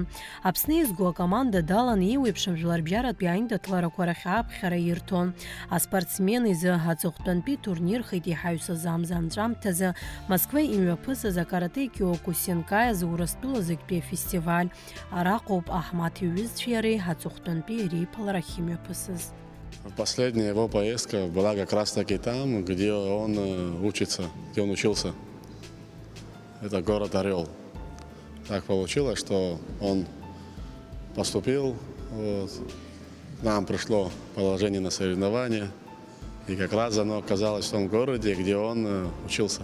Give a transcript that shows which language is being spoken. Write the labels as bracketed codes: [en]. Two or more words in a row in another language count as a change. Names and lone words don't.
[ab] Аԥсны изго акоманда далан еиуеиԥшым жәларбжьаратәи аиндаҭларақәа рахь аԥхьара ирҭон. Аспортсмен изы аҵыхәтәантәи турнирхеит иҳаҩсыз амза анҵәамҭазы Москва имҩаԥысыз акарате Киокусинкаи азы Урыстәылазыктәи афестиваль. Араҟоуп Аҳмаҭ иҩызцәеи иареи аҵыхәтәантәи реиԥыларахь имҩаԥысыз. [ru] Последняя его поездка была как раз таки там, где он учится, где он учился. Это город Орел. Так получилось, что он поступил, вот, нам пришло положение на соревнования, и как раз оно оказалось в том городе, где он учился.